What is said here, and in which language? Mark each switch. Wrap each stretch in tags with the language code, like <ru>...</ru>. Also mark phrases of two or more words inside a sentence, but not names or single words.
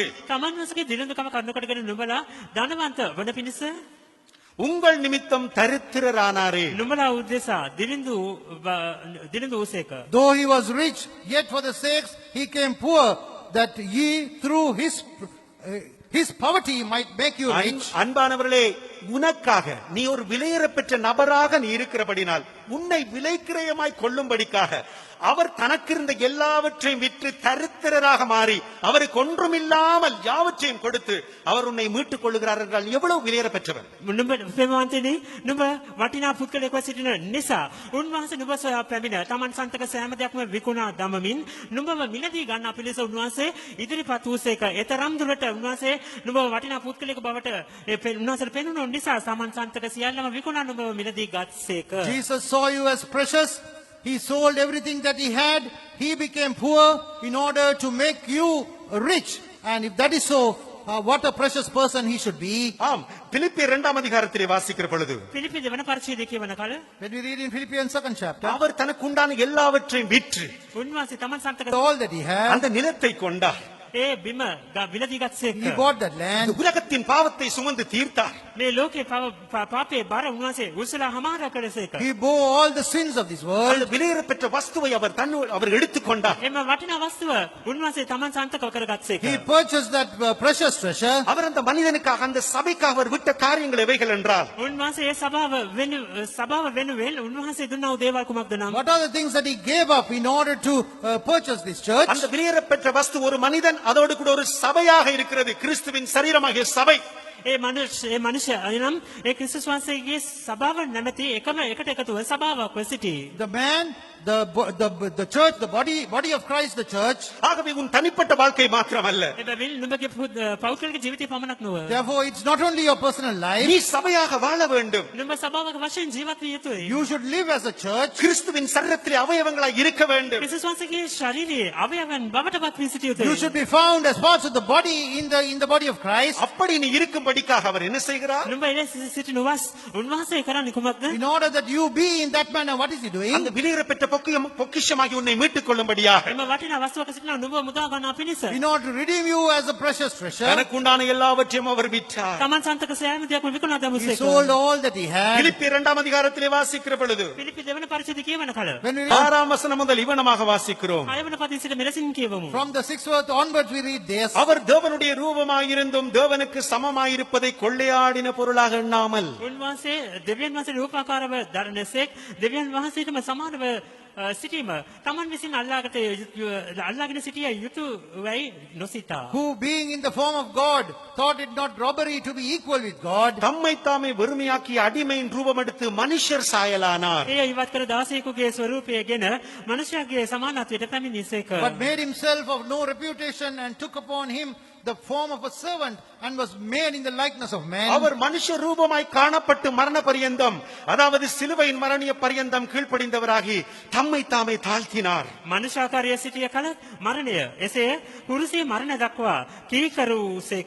<si>තමන් වහන්සේගේ දිලින්දුකම කරුණු කොටගෙන නුඹලා ධනවන්ත වන පිණිස</si> <ta>உங்கள் நிமித்தம் தரித்திரரானாரே.</ta> <si>නුඹලා උදෙසා දිලින්දු වූසේක.</si> <en>though he was rich, yet for the sakes he came poor, that ye through his poverty might make you rich.</en> <ta>அன்பானவர்களே, உனக்காக நீ ஒரு விலையேறப்பெற்ற நபராக நீ இருக்கிறபடினால் உன்னை விலைக்கிரயமாய் கொள்ளும்படிக்காக அவர் தனக்கிருந்த எல்லாவற்றையும் விற்று தரித்திரராக மாறி அவருக்கு ஒன்றுமில்லாமல் யாவற்றையும் கொடுத்து அவர் உன்னை மீட்டுக் கொள்ளுகிறார் என்றால் எவ்வளவு விலையேற பெற்றவர்.</ta> <si>නුඹ ප්‍රේමවන්තනි නුඹ වටිනා පුද්ගලයෙක්ව සිටින නිසා උන්වහන්සේ නුඹ සොයා පැමිණ තමන් සන්තක සෑම දෙයක්ම විකුණා දමමින් නුඹව මිලදී ගන්නා පිණිස උන්වහන්සේ ඉදිරිපත් වූසේක. එතරම් දුරට උන්වහන්සේ නුඹව වටිනා පුද්ගලයෙකු බවට උන්වහන්සේට පෙනුණු නිසා තමන් සන්තක සියල්ලම විකුණා නුඹව මිලදී ගත්සේක.</si> <en>Jesus saw you as precious. He sold everything that he had. He became poor in order to make you rich. And if that is so, what a precious person he should be.</en> <ta>ஆம், பிலிப்பியர் 2 அதிகாரத்திலே வாசிக்கிற பொழுது</ta> <si>පිලිපි දෙවන පරිච්ඡේදය කියවන කල</si> <en>When we read in Philippians 2nd chapter,</en> <ta>அவர் தனக்கு உண்டான எல்லாவற்றையும் விற்று</ta> <si>උන්වහන්සේ තමන් සන්තක</si> <en>all that he had,</en> <ta>அந்த நிலத்தை கொண்டார்.</ta> <si>ඒ බිම විලදී ගත්සේක.</si> <en>he bought that land.</en> <ta>உலகத்தின் பாவத்தை சுமந்து தீர்த்தார்.</ta> <si>මේ ලෝකේ පාපයේ බර උන්වහන්සේ උසලා හමාර කළසේක.</si> <en>He bore all the sins of this</en> <ta>அந்த</ta> <en>world.</en> <ta>விலையேற பெற்ற வஸ்துவை அவர் எடுத்துக்கொண்டார்.</ta> <si>එම වටිනා වස්තුව උන්වහන්සේ තමන් සන්තක කරගත්සේක.</si> <en>He purchased that precious treasure.</en> <ta>அவர் அந்த மனிதனுக்காக அந்த சபைக்காக அவர் விட்ட காரியங்கள் எவைகள் என்றால்,</ta> <si>උන්වහන්සේ ඒ සභාව වෙනුවෙන් උන්වහන්සේ දුන්නා වූ දේවල් කුමක්ද නම්</si> <en>What are the things that he gave up in order to purchase this church?</en> <ta>அந்த விலையேற பெற்ற வஸ்து ஒரு மனிதன், அதோடு கூட ஒரு சபையாக இருக்கிறது, கிறிஸ்துவின் சரீரமாகிய சபை.</ta> <si>ඒ මනුෂ්‍ය එනම් ඒ ක්‍රිස්තුස් වහන්සේගේ සභාව නැමැති එකම එකට එකතුව සභාවක් සිටි.</si> <en>The man, the church, the body of Christ, the church.</en> <ta>ஆகவே உன் தனிப்பட்ட வாழ்க்கை மாத்திரமல்ல,</ta> <si>එබැවින් නුඹගේ පෞද්ගලික ජීවිතය පමණක් නොව</si> <en>Therefore, it's not only your personal life.</en> <ta>நீ சபையாக வாழ வேண்டும்.</ta> <si>නුඹ සභාවක වශයෙන් ජීවත් විය යුතුයි.</si> <en>You should live as a church.</en> <ta>கிறிஸ்துவின் சரீரத்திலே அவயவங்களாய் இருக்க வேண்டும்.</ta> <si>ක්‍රිස්තුස් වහන්සේගේ ශරීරයේ අවයවයන් බවට පත් වී සිටිය යුතුයි.</si> <en>You should be found as parts of the body in the body of Christ.</en> <ta>அப்படி நீ இருக்கும்படிக்காக அவர் என்ன செய்கிறார்?</ta> <si>නුඹ එලෙස සිටින උන්වහන්සේ කරන්නේ කුමක්ද?</si> <en>In order that you be in that manner, what is he doing?</en> <ta>அந்த விலையேற பெற்ற பொக்கிஷமாகி உன்னை மீட்டுக் கொள்ளும்படியாக</ta> <si>එම වටිනා වස්තුවක සිටින නුඹ මුදා ගන්නා පිණිස</si> <en>In order to redeem you as a precious treasure.</en> <ta>தனக்கு உண்டான எல்லாவற்றையும் அவர் விற்றார்.</ta> <si>තමන් සන්තක සෑම දෙයක්ම විකුණා</si> <en>He</en> <si>දැමුසේක.</si> <en>sold all that he had.</en> <ta>பிலிப்பியர் 2 அதிகாரத்திலே வாசிக்கிற பொழுது</ta> <si>පිලිපි දෙවන පරිච්ඡේදය කියවන කල</si> <en>When we read</en> <ta>6 வசனம் முதல் இவனமாக வாசிக்கிறோம்.</ta> <si>6 වන පදින් සිට මෙලෙසින් කියවමු.</si> <en>from the 6th verse onwards, we read this.</en> <ta>அவர் தேவனுடைய ரூபமாயிருந்தும் தேவனுக்கு சமமாயிருப்பதை கொள்ளையாடின பொருளாக எண்ணாமல்</ta> <si>උන්වහන්සේ දෙවියන් වහන්සේ රූපාකාරව දරණසෙක් දෙවියන් වහන්සේටම සමානව සිටීම තමන් විසින් අල්ලාගෙන සිටිය යුතුයි නොසිතා.</si> <en>who being in the form of God thought it not robbery to be equal with God,</en> <ta>தம்மை தாமே வெறுமையாக்கி அடிமையின் ரூபம் எடுத்து மனுஷர் சாயலானார்.</ta> <si>ඒ ඉවත් කර දාසයෙකුගේ ස්වරූපයගෙන මනුෂ්‍යයාගේ සමානත්වයට පැමිණිසේක.</si> <en>but made himself of no reputation and took upon him the form of a servant and was made in the likeness of man.</en> <ta>அவர் மனுஷ ரூபமாய் காணப்பட்டு மரண பரியந்தம், அதாவது சிலுவையின் மரணிய பரியந்தம் கீழ்ப்படிந்தவராகி தம்மை தாமே தாழ்த்தினார்.</ta> <si>මනුෂ්‍යාකාරය සිටිය කල මරණය එසේ කුරුසේ මරණ දක්වා කීකරුසේක.</si>